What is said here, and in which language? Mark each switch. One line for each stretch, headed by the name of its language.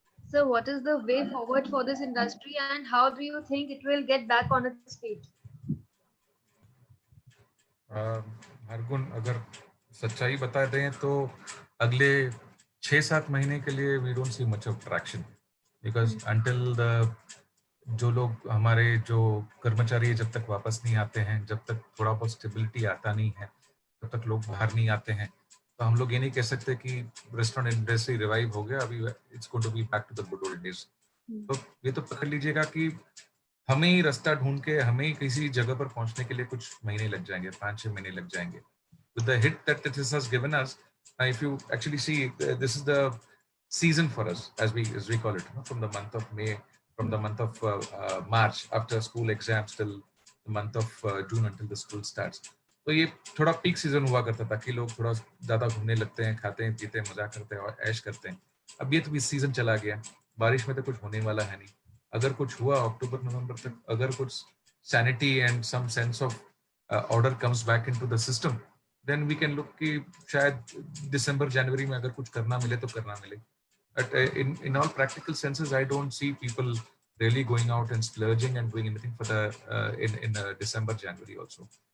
English: So, what is the way forward for this industry, and how do you think it will get back on its feet?
Hindi: Hargun अगर सच्चाई बता दें तो अगले 6-7 महीने के लिए
English: we don't see much of traction because until the
Hindi: जो लोग हमारे जो कर्मचारी जब तक वापस नहीं आते हैं, जब तक थोड़ा बहुत स्टेबिलिटी आता नहीं है, तब तक लोग बाहर नहीं आते हैं, तो हम लोग ये नहीं कह सकते कि रेस्टोरेंट इंडस्ट्री रिवाइव हो गया, अभी
English: It's going to be back to the good old days.
Hindi: तो ये तो पकड़ लीजिएगा कि हमें ही रास्ता ढूंढ के हमें ही किसी जगह पर पहुंचने के लिए कुछ महीने लग जाएंगे, 5-6 महीने लग जाएंगे।
English: With the hit that this has given us, if you actually see, this is the season for us, as we call it, from the month of May, from the month of March, after school exams till the month of June until the school starts.
Hindi: तो ये थोड़ा peak season हुआ करता था कि लोग थोड़ा ज्यादा घूमने लगते हैं, खाते हैं, पीते हैं, मजा करते हैं और ऐश करते हैं। अब ये तो सीजन चला गया, बारिश में तो कुछ होने वाला है नहीं। अगर कुछ हुआ अक्टूबर नवंबर तक, अगर कुछ
English: sanity and some sense of order comes back into the system, then we can look
Hindi: कि शायद दिसंबर जनवरी में अगर कुछ करना मिले तो करना मिले।
English: But in all practical senses, I don't see people really going out and splurging and doing anything for the in December, January also.